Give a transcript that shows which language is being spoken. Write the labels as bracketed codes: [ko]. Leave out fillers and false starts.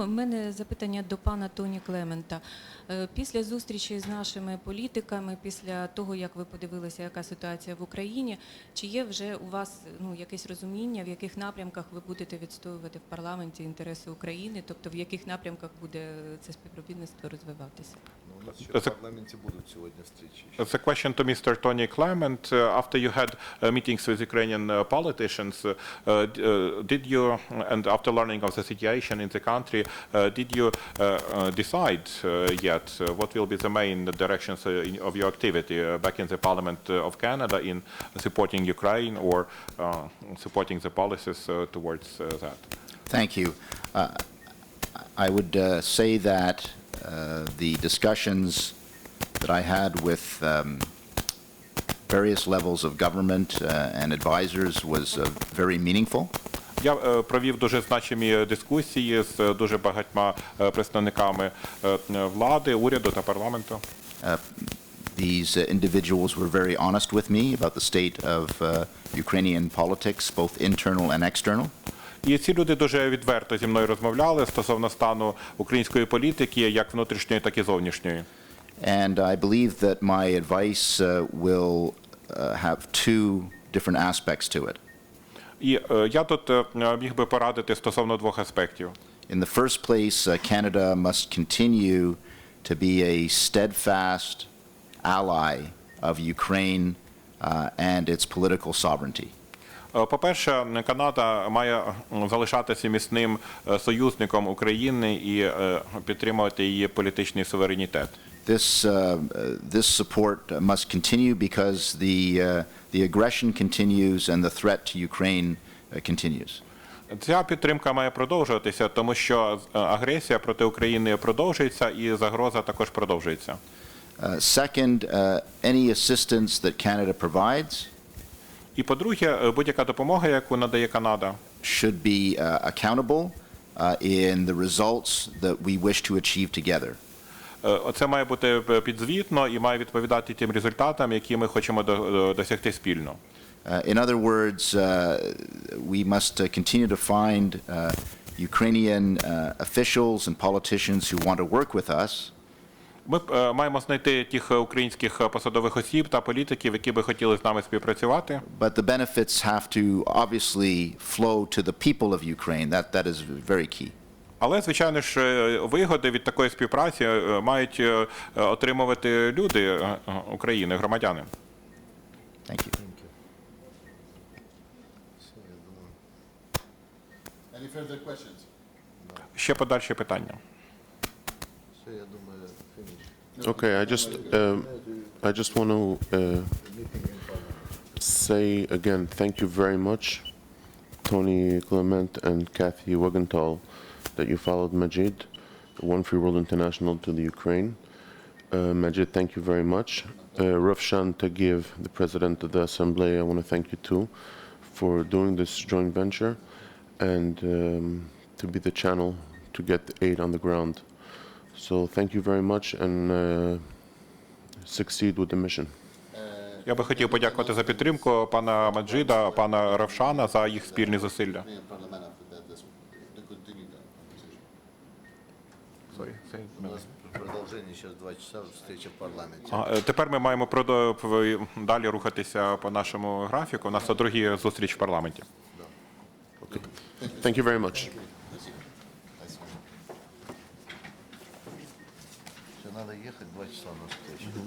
[uk] У мене запитання до пана Тоні Клемента. Після зустрічі з нашими політиками, після того, як ви подивилися, яка ситуація в Україні, чи є вже у вас якесь розуміння, в яких напрямках ви будете відстоювати в парламенті інтереси України, тобто в яких напрямках буде це співробітництво розвиватися? У нас ще в парламенті будуть сьогодні зустрічі. [en] It's a question to Mr. Tony Clement. After you had meetings with Ukrainian politicians, did you, and after learning of the situation in the country, did you decide yet what will be the main directions of your activity back in the Parliament of Canada in supporting Ukraine or supporting the policies towards that? Thank you. I would say that the discussions that I had with various levels of government and advisors was very meaningful. [uk] Я провів дуже значимі дискусії з дуже багатьма представниками влади, уряду та парламенту. [en] These individuals were very honest with me about the state of Ukrainian politics, both internal and external. [uk] І ці люди дуже відверто зі мною розмовляли стосовно стану української політики, як внутрішньої, так і зовнішньої. [en] And I believe that my advice will have two different aspects to it. [uk] І я тут міг би порадити стосовно двох аспектів. [en] In the first place, Canada must continue to be a steadfast ally of Ukraine and its political sovereignty. [uk] По-перше, Канада має залишатися міцним союзником України і підтримувати її політичний суверенітет. [en] This support must continue because the aggression continues and the threat to Ukraine continues. [uk] Ця підтримка має продовжуватися, тому що агресія проти України продовжується і загроза також продовжується. [en] Second, any assistance that Canada provides [uk] І по-друге, будь-яка допомога, яку надає Канада, [en] should be accountable in the results that we wish to achieve together. [uk] Це має бути підзвітно і має відповідати тим результатам, які ми хочемо досягти спільно. [en] In other words, we must continue to find Ukrainian officials and politicians who want to work with us. [uk] Ми маємо знайти тих українських посадових осіб та політиків, які би хотіли з нами співпрацювати. [en] But the benefits have to obviously flow to the people of Ukraine. That is very key. [uk] Але, звичайно ж, вигоди від такої співпраці мають отримувати люди України, громадяни. [en] Thank you. Any further questions? [uk] Ще подальші питання. [en] Okay, I just want to say again, thank you very much, Toní Klement and Кейті Wagantol, that you followed Maджid, One Free World International, to the Ukraine. Maджid, thank you very much. Rafshan Tagiv, the President of the Assembly, I want to thank you too for doing this joint venture and to be the channel to get aid on the ground. So thank you very much and succeed with the mission. [uk] Я би хотів подякувати за підтримку пана Маджида, пана Равшана за їх спільні зусилля. [ru] У нас продолжение сейчас 2 часа, встреча в парламенте. [uk] Тепер ми маємо далі рухатися по нашому графіку. У нас друга зустріч в парламенті. [en] Okay. Thank you very much. [ru] Все, надо ехать 2 часа на встречу.